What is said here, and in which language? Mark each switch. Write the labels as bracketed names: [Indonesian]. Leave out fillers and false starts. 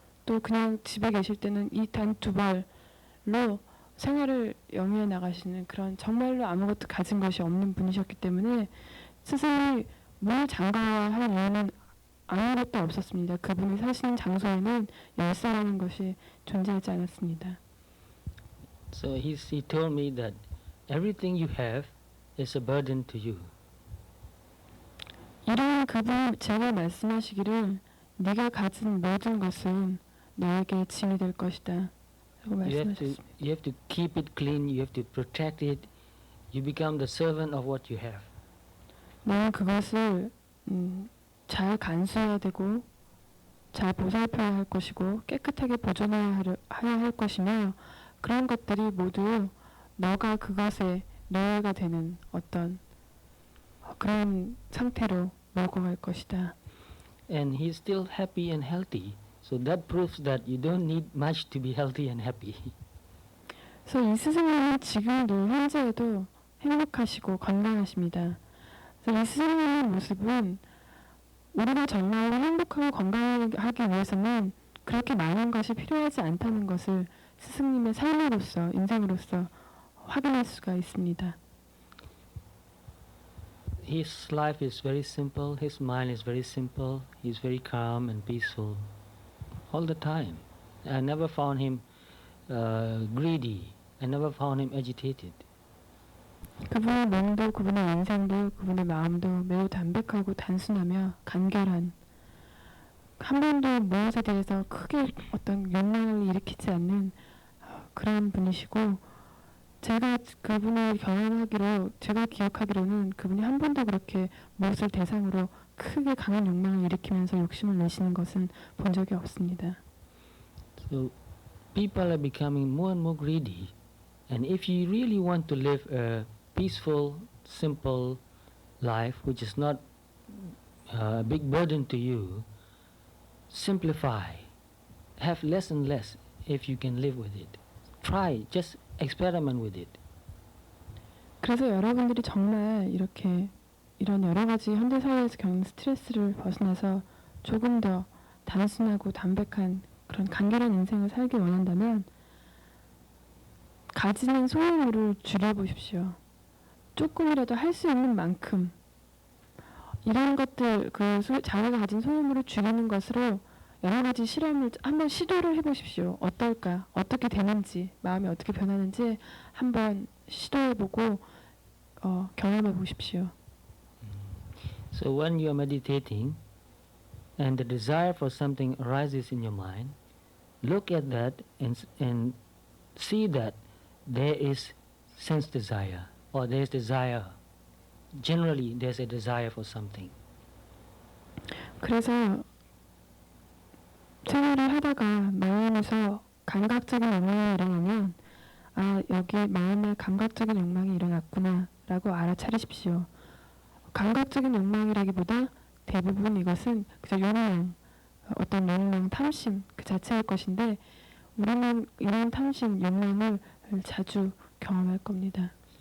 [Korean] 또 그냥 집에 계실 때는 이 단 2벌로 생활을 영위해 나가시는 그런 정말로 아무것도 가진 것이 없는 분이셨기 때문에 스승이 문을 잠가야 할 이유는 아무것도 없었습니다. 그분이 사시는 장소에는 열쇠라는 것이 존재하지 않았습니다. [English] So he told me that everything you have is a burden to you. [Korean] 이런 그분 제가 말씀하시기를 네가 가진 모든 것은 너에게 짐이 될 것이다 라고 말씀하셨습니다. [English] You have to keep it clean. You have to protect it. You become the servant of what you have. [Korean] 너는 그것을 잘 간수해야 되고 잘 보살펴야 할 것이고 깨끗하게 보존해야 할 것이며, 그런 것들이 모두 너가 그것의 노예가 되는 어떤 그런 상태로 몰고 갈 것이다. [English] And he's still happy and healthy. So that proves that you don't need much to be healthy and happy. [Korean] 그래서 이 스승님은 지금도 현재에도 행복하시고 건강하십니다. 그래서 이 스승님의 모습은 우리가 정말 행복하고 건강하기 위해서는 그렇게 많은 것이 필요하지 않다는 것을 스승님의 삶으로서, 인생으로서 확인할 수가 있습니다. [English] His life is very simple. His mind is very simple. He's very calm and peaceful all the time. I never found him greedy. I never found him agitated. [Korean] 그분의 몸도 그분의 인생도 그분의 마음도 매우 담백하고 단순하며 간결한, 한 번도 무엇에 대해서 크게 어떤 욕망을 일으키지 않는 그런 분이시고, 제가 그분을 제가 기억하기로는 그분이 한 번도 그렇게 무엇을 대상으로 크게 강한 욕망을 일으키면서 욕심을 내시는 것은 본 적이 없습니다. [English] So people are becoming more and more greedy. And if you really want to live a peaceful, simple life, which is not a big burden to you, simplify. Have less and less if you can live with it. Try, just experiment with it. [Korean] 그래서 여러분들이 정말 이렇게 이런 여러 가지 현대 사회에서 겪는 스트레스를 벗어나서 조금 더 단순하고 담백한 그런 간결한 인생을 살기 원한다면 가지는 소유물을 줄여보십시오. 조금이라도 할 수 있는 만큼 이런 것들 자기가 가진 소유물을 줄이는 것으로 여러 가지 실험을 한번 시도를 해보십시오. 어떨까? 어떻게 되는지, 마음이 어떻게 변하는지 한번 시도해보고 경험해 보십시오. [English] So when you are meditating and the desire for something arises in your mind, look at that and see that there is sense desire or there is desire. Generally, there's a desire for something. [Korean] 그래서 생활을 하다가 마음에서 감각적인 욕망이 일어나면 여기 마음에 감각적인 욕망이 일어났구나 라고 알아차리십시오. 감각적인 욕망이라기보다 대부분 이것은 그저 욕망, 어떤 욕망, 탐심 그 자체일 것인데 우리는 이런 탐심, 욕망을 자주 경험할 겁니다.